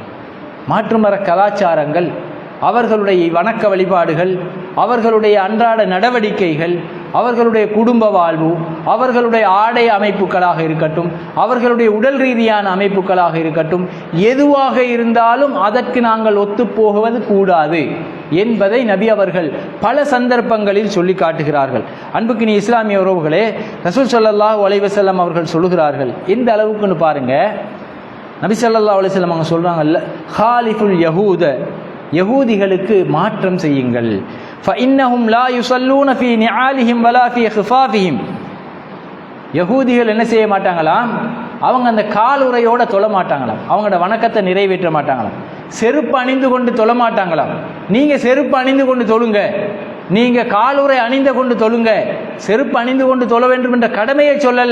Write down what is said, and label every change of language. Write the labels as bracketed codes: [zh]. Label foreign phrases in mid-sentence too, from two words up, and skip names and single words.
[ta] மாற்று மத கலாச்சாரங்கள், அவர்களுடைய வணக்க வழிபாடுகள், அவர்களுடைய அன்றாட நடவடிக்கைகள், அவர்களுடைய குடும்ப வாழ்வு, அவர்களுடைய ஆடை அமைப்புகளாக இருக்கட்டும், அவர்களுடைய உடல் ரீதியான அமைப்புகளாக இருக்கட்டும், எதுவாக இருந்தாலும் அதற்கு நாங்கள் ஒத்துப்போகுவது கூடாது என்பதை நபி அவர்கள் பல சந்தர்ப்பங்களில் சொல்லி காட்டுகிறார்கள். அன்புக்கினி இஸ்லாமிய உறவுகளே, ரசூல் [ar] صلى الله عليه وسلم [ta] அவர்கள் சொல்லுகிறார்கள். எந்த அளவுக்குன்னு பாருங்க, நபி [ar] صلى الله عليه وسلم [ta] அவங்க சொல்றாங்கல்ல, [ar] خالفوا اليهود, [ta] யகூதிகளுக்கு மாற்றம் செய்யுங்கள். [ar] فإنهم لا يصلون في نعالهم ولا في خفافهم. [ta] யகூதிகள் என்ன செய்ய மாட்டாங்களாம், அவங்க அந்த காலுறையோட தொழ மாட்டாங்களாம், அவங்களோட வணக்கத்தை நிறைவேற்ற மாட்டாங்களாம், செருப்பு அணிந்து கொண்டு தொழ மாட்டாங்களாம். நீங்க செருப்பு அணிந்து கொண்டு தொழுங்க, நீங்க காலுறை அணிந்து கொண்டு தொழுங்க, செருப்பு அணிந்து கொண்டு தொழ வேண்டும் என்ற கடமையை சொல்லல.